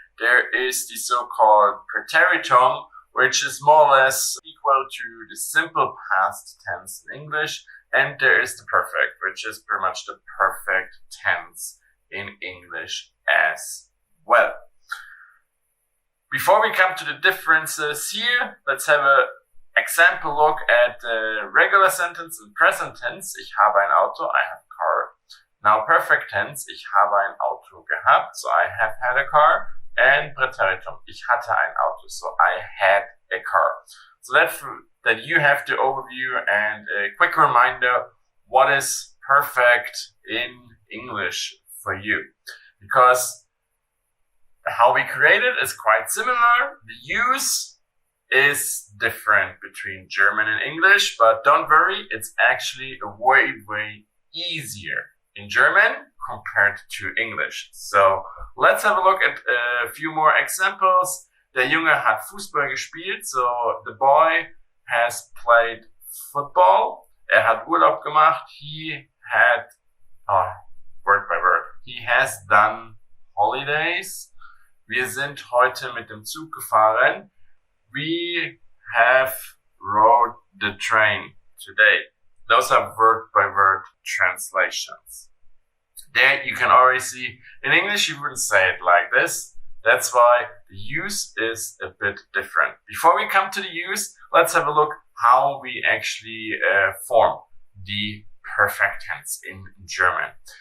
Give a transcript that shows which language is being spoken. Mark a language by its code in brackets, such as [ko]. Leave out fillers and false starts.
[en] There is the so-called Präteritum, which is more or less equal to the simple past tense in English, and there is the perfect, which is pretty much the perfect tense in English as well. Before we come to the differences here, let's have an example look at the regular sentence in present tense. [de] Ich habe ein Auto, [en] I have a car. [de] Now perfect tense, ich habe ein Auto gehabt, [en] so I have had a car. And Präteritum, [de] ich hatte ein Auto, [en] so I had a car. So that you have the overview and a quick reminder what is perfect in English for you. Because how we create it is quite similar. The use is different between German and English, but don't worry, it's actually a way easier in German compared to English. So let's have a look at a few more examples. [de] Der Junge hat Fußball gespielt, [en] so the boy has played football. [de] Er hat Urlaub gemacht. [en] He had, word by word, he has done holidays. [de] Wir sind heute mit dem Zug gefahren. [en] We have rode the train today. Those are word by word translations. There you can already see, in English you wouldn't say it like this. That's why the use is a bit different. Before we come to the use, let's have a look how we actually form the perfect tense in German.